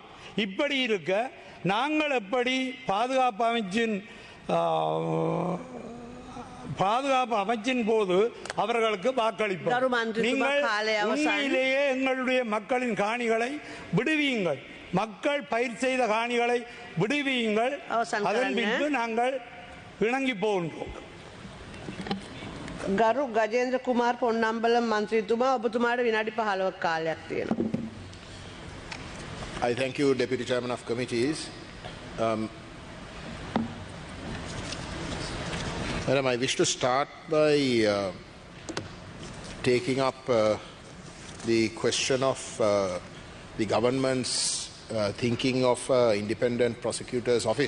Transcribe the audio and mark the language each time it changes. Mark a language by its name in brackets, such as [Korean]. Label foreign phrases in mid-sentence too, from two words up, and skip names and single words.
[Tamil] இப்படி இருக்க நாங்கள் எப்படி பாதுகாப்பு அமைச்சின் போது அவர்களுக்கு வாக்களிப்போம்? நீங்கள் உண்மையிலேயே எங்களுடைய மக்களின் காணிகளை விடுவியுங்கள். மக்கள் பயிர் செய்த காணிகளை விடுவியுங்கள். அதன் பின்பு நாங்கள் இணங்கி போகின்றோம். [Sinhala] ගරු ගජේන්ද්‍ර කුමාර් පොන්නම්බලම් මන්ත්‍රීතුමා, ඔබතුමාට විනාඩි 15ක් කාලයක් තියෙනවා. [English] I thank you, Deputy Chairman of Committees. Madam, I wish to start by taking up the question of the government's thinking of independent prosecutor's office.